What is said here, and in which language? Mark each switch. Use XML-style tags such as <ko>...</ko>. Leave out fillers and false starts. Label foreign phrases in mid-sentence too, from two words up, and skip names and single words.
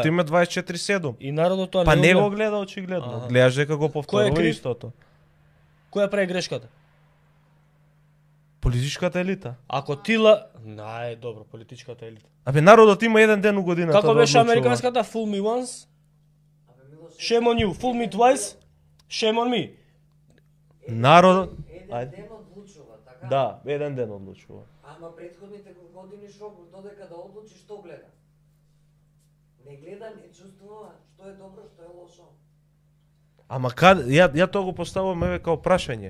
<mk>работиме 24/7. И народот тоа Па не гледа. го гледа очигледно. Аха. Гледаш дека го Кој е повторува крив? истото. Која прави грешката? Политичката елита. Ако ти добро, политичката елита. Абе, народот има еден ден у годината Како да беше одлучува.</mk> <en>американската fool me once, shame on you, fool me twice, shame on me.</en> <mk>Народот... Еден Ајде. ден одлучува, така? Да, еден ден одлучува. Ама претходните години шо додека да одлучи што гледа? Не гледа, не чувствува што е добро, што е лошо. Ама каде, ја тоа го поставувам еве као прашање.</mk>